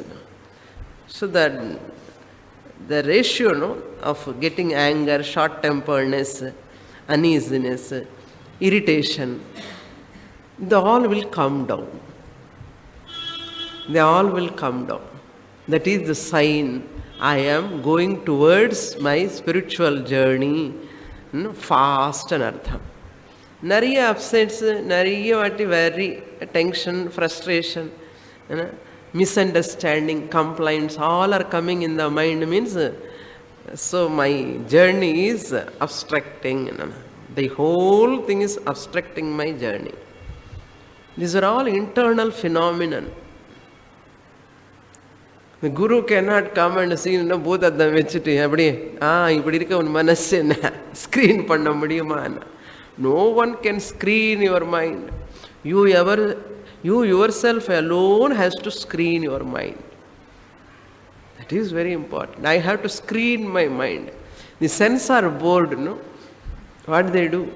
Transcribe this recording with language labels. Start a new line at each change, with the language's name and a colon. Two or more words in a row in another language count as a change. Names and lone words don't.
English: So that the ratio of getting anger, short-temperedness, uneasiness, irritation, they all will come down. They all will come down. That is the sign I am going towards my spiritual journey fast and artham. Nariya upsets,
Tamil: நிறைய வாட்டி
English: very tension, frustration, misunderstanding, complaints, all are coming in the mind means, so my journey is obstructing. The whole thing is obstructing my journey. These are all internal phenomenon. The Guru cannot come and see both of them
Tamil: வெச்சிட்டு அப்படி இப்படி இருக்க உன் மனசு என்ன screen பண்ண முடியுமா.
English: No one can screen your mind. You yourself alone has to screen your mind. That is very important. I have to screen my mind. The sensor board, what they do?